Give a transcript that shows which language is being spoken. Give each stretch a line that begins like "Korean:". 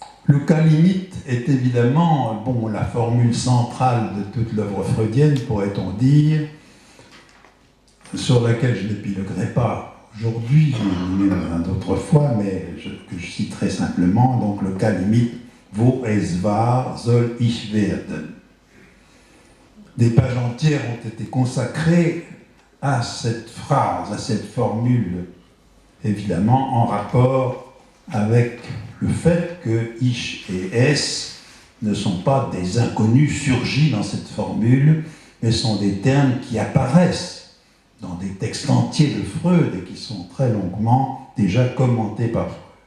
French: Le cas limite est évidemment la formule centrale de toute l'œuvre freudienne, pourrait-on dire, sur laquelle je n'épiloguerai pas aujourd'hui, ni même d'autres fois, mais que je citerai simplement. Donc le cas limite,
German: wo es war, soll ich werden.
French: Des pages entières ont été consacrées à cette phrase, à cette formule, évidemment en rapport avec le fait que ich et es ne sont pas des inconnus surgis dans cette formule, mais sont des termes qui apparaissent dans des textes entiers de Freud et qui sont très longuement déjà commentés par Freud.